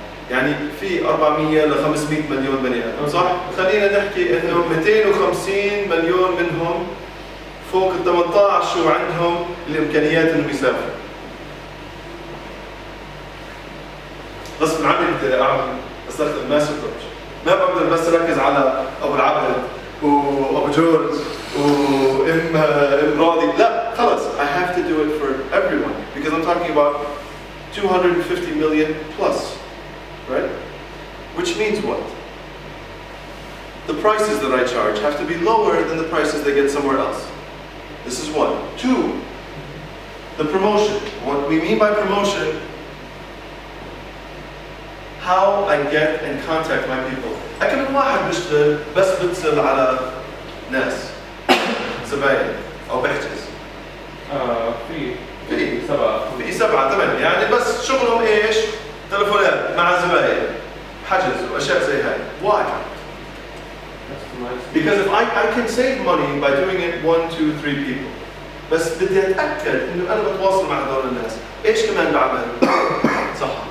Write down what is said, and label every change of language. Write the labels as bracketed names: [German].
[Arabic] يعني في 400 ل 500 مليون بني آدم، صح؟ خلينا نحكي انه 250 مليون منهم فوق ال 18 وعندهم الامكانيات انهم يسافروا. غصب عني بدي استخدم ماس ابروتش. ما بقدر بس اركز على ابو العبد وابو جورج وام راضي، لا خلص [English] I have to do it for everyone because I'm talking about 250 million plus, right? Which means what? The prices that I charge have to be lower than the prices they get somewhere else. This is one. Two, the promotion. What we mean by promotion, how I get and contact my people. [Arabic] أكمل واحد بيشتغل بس بتصل على ناس زباين أو بحجز. في 7 8 يعني بس شغلهم إيش؟ تلفونات مع زباين، حجز وأشياء زي هاي. [English] Why? Because if I can save money by doing it 1, 2, 3 people. [Arabic] بس بدي أتأكد إنه أنا بتواصل مع هذول الناس. إيش كمان بعمل؟ صح.